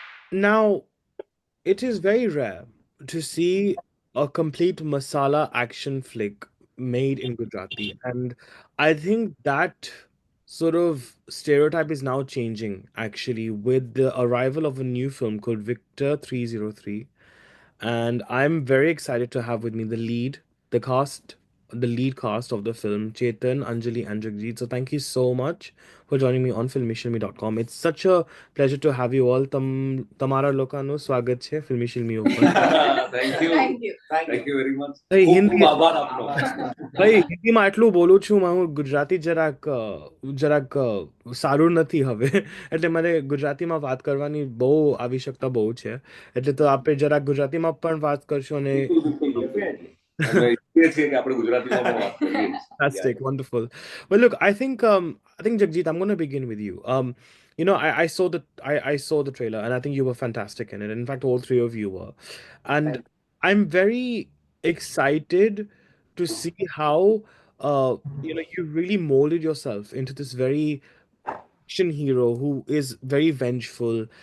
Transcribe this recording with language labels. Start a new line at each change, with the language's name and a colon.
English: Now, it is very rare to see a complete masala action flick made in Gujarati, and I think that sort of stereotype is now changing actually with the arrival of a new film called Victor 303. And I'm very excited to have with me the cast, the lead cast of the film, Chetan, Anjali, and Jagjit. So thank you so much for joining me on filmishilmy.com. It's such a pleasure to have you all.
Gujarati: તમારા લોકોનું સ્વાગત છે ફિલ્મી શિલ્મી ઉપર.
English: Thank you. Thank you. Thank you very much.
Gujarati: ભાઈ ખૂબ ખૂબ હિન્દી આભાર આપનો. ભાઈ હિન્દીમાં આટલું બોલું છું હું ગુજરાતી જરાક સારું નથી હવે એટલે મને ગુજરાતીમાં વાત કરવાની બહુ આવશ્યકતા બહુ છે એટલે તો આપણે જરાક ગુજરાતીમાં પણ વાત કરશું અને બિલકુલ બિલકુલ definitely. અમે ઈચ્છીએ છીએ કે આપણે ગુજરાતીમાં પણ વાત કરીએ.
English: fantastic, wonderful. Well, look, I think Jagjit, I'm going to begin with you. I saw I saw the trailer, and I think you were fantastic in it. In fact, all three of you were, and I'm very excited to see how you really molded yourself into this very action hero who is very vengeful.